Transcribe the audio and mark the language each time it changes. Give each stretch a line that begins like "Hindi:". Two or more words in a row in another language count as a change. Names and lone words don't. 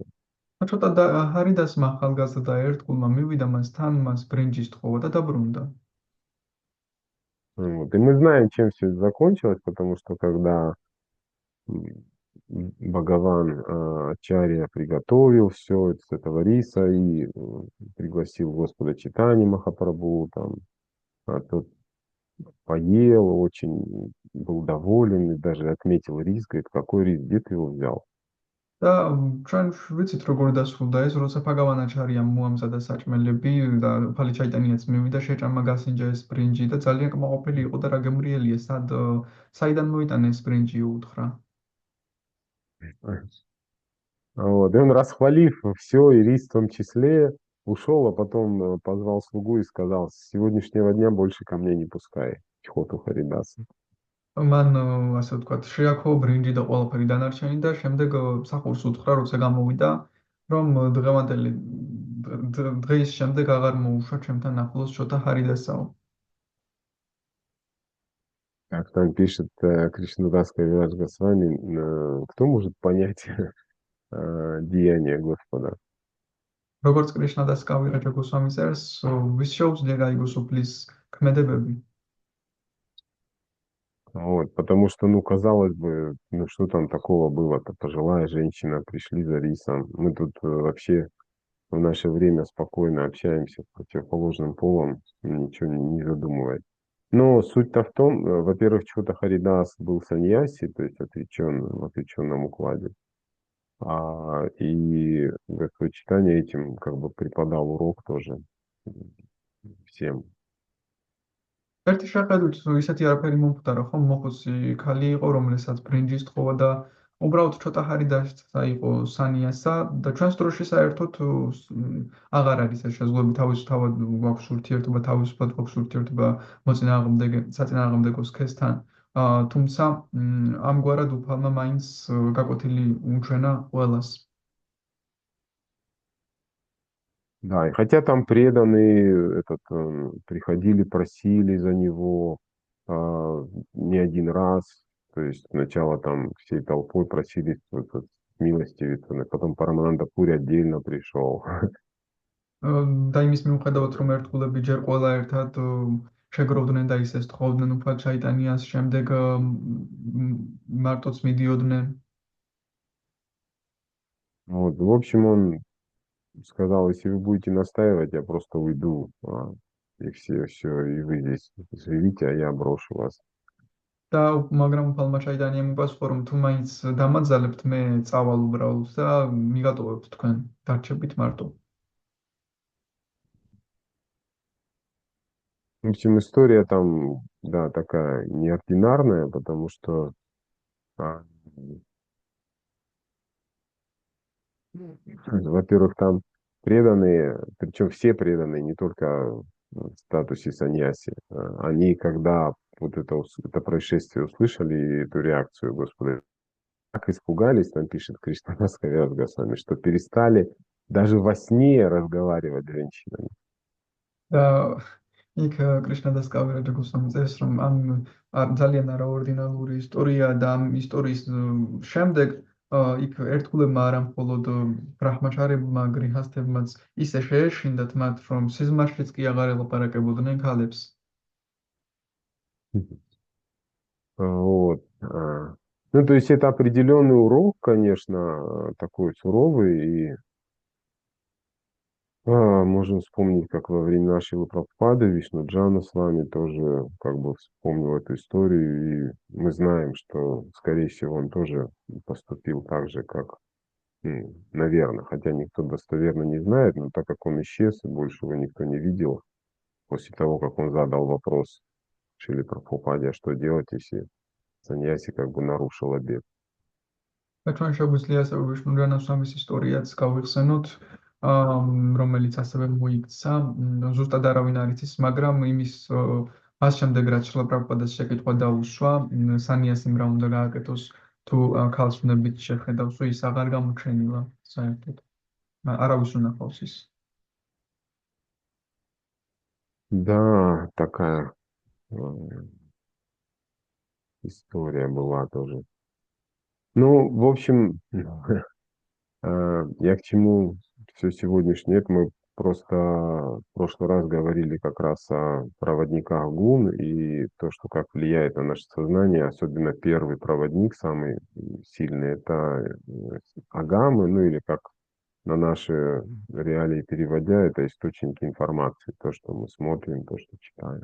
Georgian: ცოტა ჰარიდასმა ახალგაზრდა ერთგულმა მივიდა მასთან, მას ბრინჯი სთხოვა და დაბრუნდა.
Russian: Вот. И мы знаем, чем все это закончилось, потому что когда м, Бхагаван Ачарья приготовил все с этого риса и пригласил Господа Чайтаньи Махапрабху, там, тот поел, очень был доволен и даже отметил рис, говорит, какой рис, где ты его взял?
Georgian: და ჩვენ ვიცით როგორ დასრულდა ეს, როცა ფაგავანაჩარიამ მოამზადა საჭმელები და უფალი ჩაიტანიაც მივიდა, შეჭამა გასინჯა ეს ბრინჯი და ძალიან კმაყოფილი იყო და რა გემრიელია, საიდან მოიტანა ეს ბრინჯი უთხრა.
Russian: Вот. И он, расхвалив все, и рис в том числе, ушел, а потом позвал слугу и сказал, с сегодняшнего дня больше ко мне не пускай Чхоту Харидаса.
Georgian: მან ასე ვთქვათ, შეაქო ბრინჯი და ყველაფერი დანარჩენი და შემდეგ მსახურს უთხრა, როცა გამოვიდა, რომ დღევანდელი დღის შემდეგ აღარ მოუშვა ჩემთან ახლოს შოთა ჰარიდასაო.
Russian: Как там пишет Кришнадас Кавирадж Госвами, кто может понять деяния Господа?
Georgian: როგორც კრიშნადას კავირაჯა გოსვამი წერს, ვის შეუძლია გაიგოს უფლის ქმედებები.
Russian: Вот, потому что, ну, казалось бы, ну, что там такого было-то? Пожилая женщина, пришли за рисом. Мы тут вообще в наше время спокойно общаемся с противоположным полом, ничего не задумываясь. Но суть-то в том, во-первых, Чхота Харидас был саньяси, то есть отречен в отреченном укладе. И Господь Чайтанья этим как бы преподал урок тоже всем.
Georgian: ერთი შეხედვით ისეთი არაფერი მომხდარა, ხომ მოხუცი ქალი იყო, რომელსაც ბრინჯის თხოვა და უბრალოდ ცოტა ჰარიდასა იყო სანიასა და ჩვენს დროში საერთოდ აღარ არის ეს შესაძლებლობა თავისთავად გვაქვს ურთიერთობა, თავისუფლად გვაქვს ურთიერთობა საწინააღმდეგო სქესთან. თუმცა ამგვარად უფალმა მაინც გაკვეთილი უჩვენა ყველას.
Russian: Да, и хотя там преданные приходили, просили за него не один раз, то есть сначала там всей толпой просили милостивиться, потом Парамананда Пури отдельно пришел.
Georgian: და იმის მიუხედავად, რომ ერთგულები ჯერ ყველა ერთად შეგროვდნენ და ისეს თხოვდნენ უფალ ჩაიტანიას, შემდეგ მარტოც მიდიოდნენ.
Russian: Вот, в общем, он сказал, если вы будете настаивать, я просто уйду, и все, и вы здесь живите, а я брошу вас.
Georgian: და მაგრამ უფალმა ჩაიტანიამ იპასუხა, რომ თუ მაინც დამაძალებთ, მე წავალ უბრალოდ და მიგატოვებთ თქვენ, დარჩებით მარტო.
Russian: В общем, история там, да, такая неординарная, потому что, во-первых, там преданные, причем все преданные, не только в статусе саньяси, они, когда вот это происшествие услышали, эту реакцию Господа, так испугались, там пишет Кришнадас Кавирадж Госвами, что перестали даже во сне разговаривать с женщинами.
Georgian: და იქ კრიშნადას კავირაჯა გოსვამი წერს, რომ ამ ძალიან არაორდინალური ისტორია და ამ ისტორიის შემდეგ იქ ერთგულებმა არა მხოლოდ ბრაჰმაჩარებმა, გრიჰასთებმაც ისე შეეშინდათ მათ, რომ სიზმარშიც კი აღარ ელაპარაკებოდნენ ქალებს.
Russian: Вот. Ну, то есть это определенный урок, конечно, такой суровый, и можем вспомнить, как во времена Шрилы Прабхупады Вишну-Джана с вами тоже как бы вспомнил эту историю, и мы знаем, что, скорее всего, он тоже поступил так же, как, наверное, хотя никто достоверно не знает, но так как он исчез, и больше его никто не видел, после того, как он задал вопрос Шриле Прабхупаде, а что делать, если саньяси как бы нарушил обет.
Georgian: და ჩვენ შეგვიძლია ასევე ვიშნურიანას სამის ისტორიაც გავიხსენოთ, რომელიც ასევე მოიქცა, ზუსტად არავინ არ იცის, მაგრამ იმის მას შემდეგ რაც შრილა პრაბჰუპადას შეკითხვა დაუშვა, სანიასიმ რა უნდა გააკეთოს, თუ ქალს ვნებით შეხედავს, ის აღარ გამოჩენილა საერთოდ. არავის უნახავს ის.
Russian: Да, такая история была тоже. Ну, в общем, я к чему все сегодняшнее, это мы просто в прошлый раз говорили как раз о проводниках гун и то, что как влияет на наше сознание, особенно первый проводник, самый сильный, это агамы, ну или как на наши реалии переводя, это источники информации, то, что мы смотрим, то, что читаем.